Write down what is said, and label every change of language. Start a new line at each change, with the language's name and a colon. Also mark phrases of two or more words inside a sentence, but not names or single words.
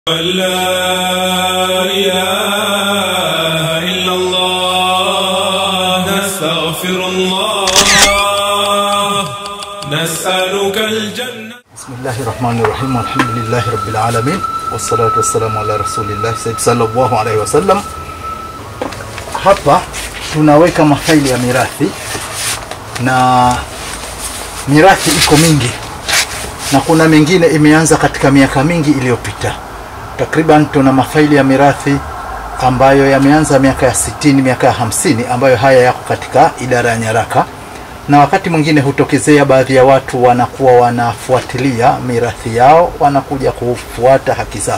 Arabic: لا إله إلا الله نستغفر الله نسألك الجنة. بسم الله الرحمن الرحيم والحمد لله رب العالمين والصلاة والسلام على رسول الله صلى الله عليه وسلم.
Swahili: Hapa tunaweka mafaili ya mirathi, na mirathi iko mingi na kuna mengine imeanza katika miaka mingi iliyopita. Takriban tuna mafaili ya mirathi ambayo yameanza miaka ya 60, miaka ya 50, ambayo haya yako katika idara ya nyaraka, na wakati mwingine hutokezea baadhi ya watu wanakuwa wanafuatilia mirathi yao, wanakuja kufuata haki zao.